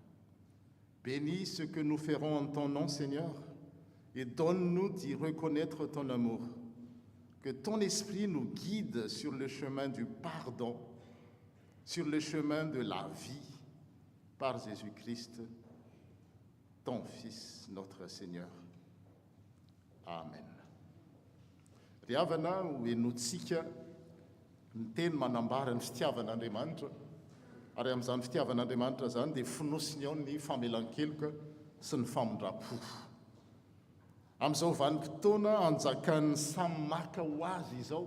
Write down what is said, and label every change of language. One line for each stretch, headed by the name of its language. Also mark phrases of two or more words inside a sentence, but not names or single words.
French: Bénis ce que nous ferons en ton nom, Seigneur, et donne-nous d'y reconnaître ton amour. Que ton esprit nous guide sur le chemin du pardon, sur le chemin de la vie, par Jésus-Christ, ton Fils, notre Seigneur. Amen.
Malagasy: Riavana ho enotsika ny teny manambara ny fitiavan'Andriamanitra ary amin'izany fitiavan'Andriamanitra zany dia fonosiny ao ny famelan-keloka sy ny famondram-po. Amin'izao vanim-potoana anjakan'ny samy maka ho azy izao.